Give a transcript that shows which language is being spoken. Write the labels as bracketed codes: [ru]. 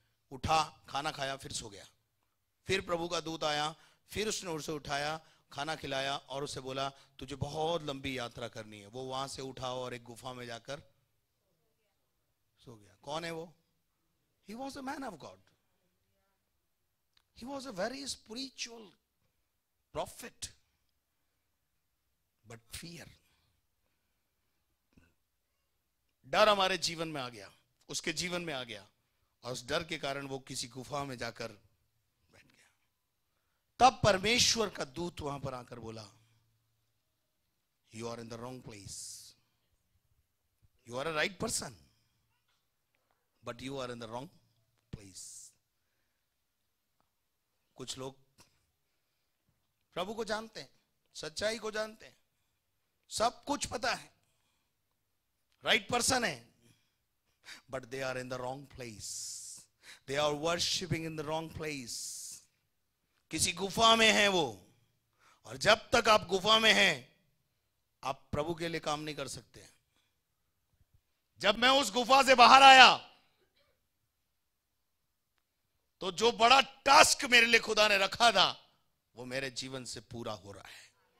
[hi] उठा, खाना खाया, फिर सो गया। फिर प्रभु का दूत आया, फिर उसने उसे उठाया, खाना खिलाया और उसे बोला तुझे बहुत लंबी यात्रा करनी है। वो वहां से उठा और एक गुफा में जाकर सो गया। कौन है वो? [en] He was a man of God. He was a very spiritual prophet. But fear, [hi] डर हमारे जीवन में आ गया, उसके जीवन में आ गया, और उस डर के कारण वो किसी गुफा में जाकर बैठ गया। तब परमेश्वर का दूत वहां पर आकर बोला, [en] You are in the wrong place. You are a right person, but you are in the wrong place. [hi] कुछ लोग प्रभु को जानते हैं, सच्चाई को जानते हैं, सब कुछ पता है, राइट पर्सन है, [en] but they are in the wrong place. They are worshipping in the wrong place. [hi] किसी गुफा में है वो, और जब तक आप गुफा में हैं आप प्रभु के लिए काम नहीं कर सकते। जब मैं उस गुफा से बाहर आया तो जो बड़ा टास्क मेरे लिए खुदा ने रखा था वो मेरे जीवन से पूरा हो रहा है।